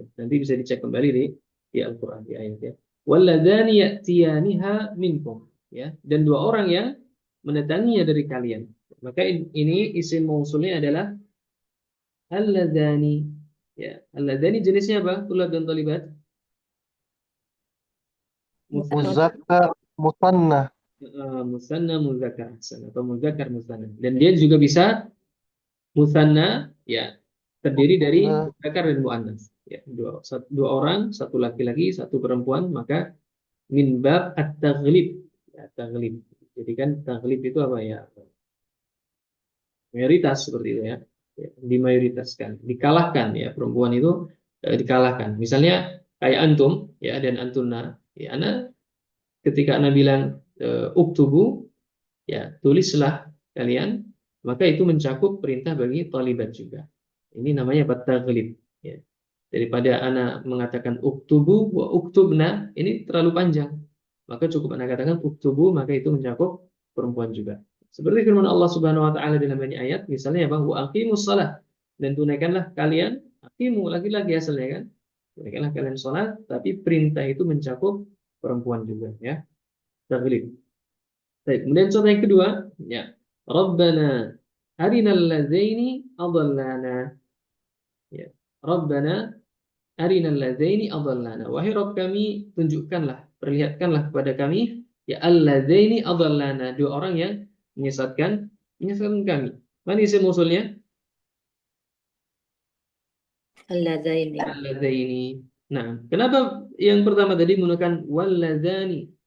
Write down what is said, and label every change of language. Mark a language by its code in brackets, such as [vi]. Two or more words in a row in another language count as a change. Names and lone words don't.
[id] Nanti bisa dicek kembali di Al-Qur'an di ayat ya. [ar] واللذان يأتيانها منكم, [id] ya. Dan dua orang yang mendatanginya dari kalian. Maka ini isim mausulnya adalah alladzani. Ya, alladzani jenisnya apa? Tulab dan talibat. Musanna. [ar] مذكر مثنى. مثنى مذكر [id] atau [ar] مذكر مثنى. [id] Dan dia juga bisa musanna, ya, terdiri dari Musanna. muzakkar dan muannas. Ya, dua orang, satu laki-laki, satu perempuan, maka [ar] من باب التغليب. [id] Ya, taghlib. Jadi kan taghlib itu apa ya? Mayoritas seperti itu ya. Ya, dimayoritaskan, dikalahkan ya, perempuan itu dikalahkan. Misalnya kayak antum ya dan antuna. Ya, ana ketika ana bilang uktubu, ya, tulislah kalian, maka itu mencakup perintah bagi talibat juga. Ini namanya bat-taghlib, ya. Daripada ana mengatakan [ar] اكتبوا واكتبن, [id] ini terlalu panjang. Maka cukup ana katakan uktubu, maka itu mencakup perempuan juga. Seperti firman Allah [ar] سبحانه وتعالى [id] dalam banyak ayat, misalnya bahwa [ar] أقيموا الصلاة, [id] dan tunaikanlah kalian, aqimu laki-laki asalnya kan. Tunaikanlah kalian sholat, tapi perintah itu mencakup perempuan juga ya. Taghlib. Baik, kemudian contoh yang kedua, ya. [ar] ربنا أرنا اللذين أضلانا. [id] Ya. [ar] ربنا أرنا اللذين أضلانا. [id] Wahai Rabb kami, tunjukkanlah, perlihatkanlah kepada kami ya [ar] اللذين أضلانا, [id] dua orang yang menyesatkan kami. Mana isim usulnya? [ar] اللذين [id] Alladzaini. Nah, kenapa yang pertama tadi menggunakan walladzani?